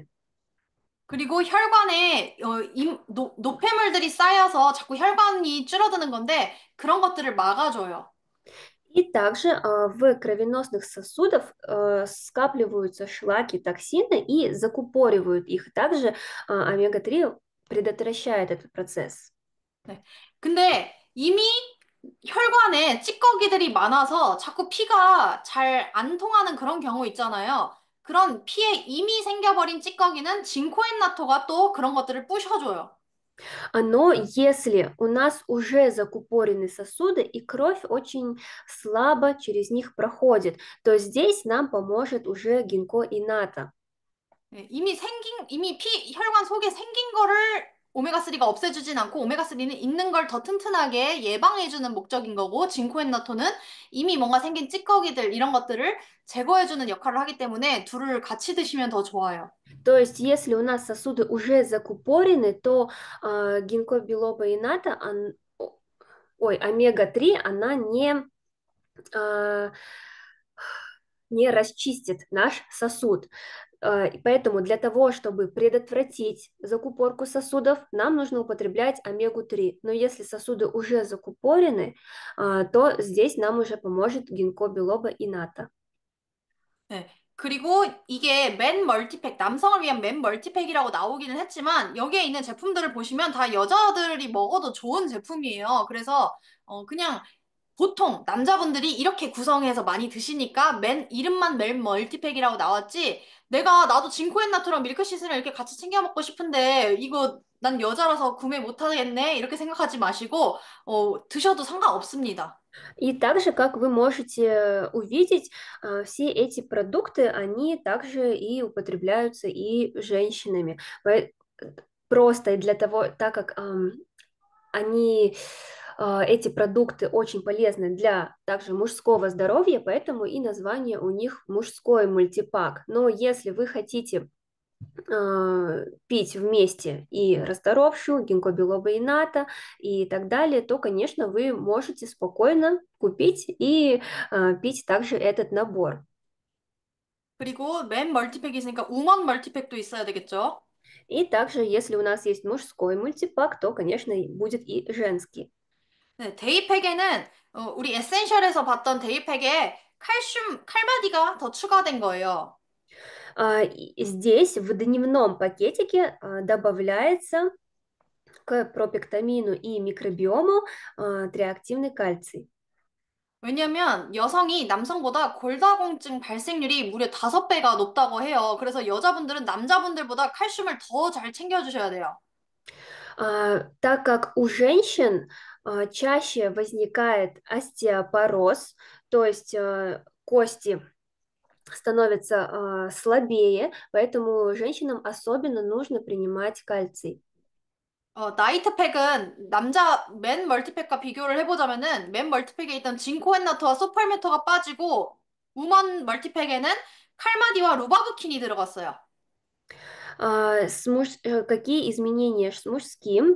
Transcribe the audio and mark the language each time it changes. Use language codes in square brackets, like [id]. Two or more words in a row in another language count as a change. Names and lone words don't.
[ko] 그리고 혈관에 노폐물들이 쌓여서 자꾸 혈관이 줄어드는 건데 그런 것들을 막아줘요. [ru] И также в кровеносных сосудах скапливаются шлаки, токсины и закупоривают их. Также омега-3 предотвращает этот процесс. [ko] 네. 근데 이미 혈관에 찌꺼기들이 많아서 자꾸 피가 잘 안 통하는 그런 경우 있잖아요. 그런 피에 이미 생겨버린 찌꺼기는 징코엔나토가 또 그런 것들을 부셔줘요. [ru] Но если у нас уже закупорены сосуды и кровь очень слабо через них проходит, то здесь нам поможет уже гинкоината. [ko] 네, 이미 혈관 속에 생긴 거를 오메가3가 없애주진 않고 오메가3는 있는 걸 더 튼튼하게 예방해주는 목적인 거고 징코엔나토는 이미 뭔가 생긴 찌꺼기들 이런 것들을 제거해주는 역할을 하기 때문에 둘을 같이 드시면 더 좋아요. [ru] То есть, если у нас сосуды уже закупорены, то гинкобилоба ината, омега-3, она а, не расчистит наш сосуд. И поэтому для того, чтобы предотвратить закупорку сосудов, нам нужно употреблять омегу-3. Но если сосуды уже закупорены, то здесь нам уже поможет гинкобилоба ината. [ko] 네. 그리고 이게 맨 멀티팩, 남성을 위한 맨 멀티팩이라고 나오기는 했지만 여기에 있는 제품들을 보시면 다 여자들이 먹어도 좋은 제품이에요. 그래서 그냥 보통 남자분들이 이렇게 구성해서 많이 드시니까 이름만 맨 멀티팩이라고 나왔지 나도 징코엔나토랑 밀크시슬을 이렇게 같이 챙겨 먹고 싶은데 이거 난 여자라서 구매 못 하겠네 이렇게 생각하지 마시고 드셔도 상관없습니다. [ru] И также, как вы можете увидеть, все эти продукты, они также и употребляются и женщинами. Просто для того, так как они, эти продукты очень полезны для также мужского здоровья, поэтому и название у них мужской мультипак. Но если вы хотите пить вместе и расторопшу, гинкобилоба ината и так далее, то, конечно, вы можете спокойно купить и пить также этот набор. [ko] 그리고 맨 멀티팩이 있으니까 우먼 멀티팩도 있어야 되겠죠? [ru] И также, если у нас есть мужской мультипак, то, конечно, будет и женский. [ko] 네, 데이팩에는 우리 에센셜에서 봤던 데이팩에 칼슘, 칼마디가 더 추가된 거예요. [ru] Здесь в дневном пакетике добавляется к пропектамину и микробиому триактивный кальций. [ko] 왜냐면 여성이 남성보다 골다공증 발생률이 무려 5배가 높다고 해요. 그래서 여자분들은 남자분들보다 칼슘을 더 잘 챙겨주셔야 돼요. [ru] Так как у женщин чаще возникает остеопороз, то есть кости становятся слабее, поэтому женщинам особенно нужно принимать кальций. [ko] 나이트팩은 맨 멀티팩과 비교를 해보자면은 맨 멀티팩에 있던 징코엔나토와 소팔메토가 빠지고 우먼 멀티팩에는 칼마디와 루바부킨이 들어갔어요. [ru] Какие изменения с мужским?